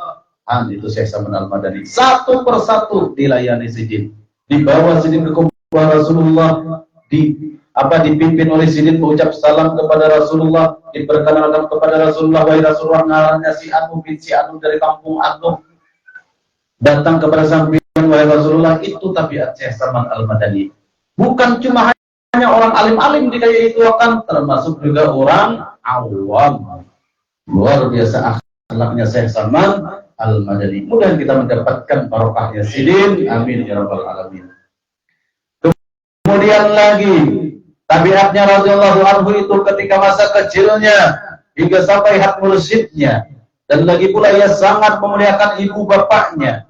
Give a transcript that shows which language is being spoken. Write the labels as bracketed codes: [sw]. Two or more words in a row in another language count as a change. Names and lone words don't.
[id] Itu Syekh Saman Al-Madani satu persatu dilayani Sidin, dibawa Sidin ke kubur Rasulullah, dipimpin oleh Sidin mengucap salam kepada Rasulullah, diperkenalkan kepada Rasulullah. Wahai Rasulullah, ngarannya si Anu bin si Anu dari kampung Anu, datang kepada sampeyan wahai Rasulullah. Itu tabiat Syekh Saman Al-Madani. Bukan cuma hanya orang alim-alim dikaya itu, akan termasuk juga orang awam. Luar biasa akhlaknya Syekh Saman Al-Madani. Mudah kita mendapatkan barokahnya Sidin. [ar] آمين يا رب العالمين. [id] Kemudian lagi tabiatnya [ar] رضي الله عنه [id] itu ketika masa kecilnya hingga sampai hak mursyidnya, dan lagi pula ia sangat memuliakan ibu bapaknya.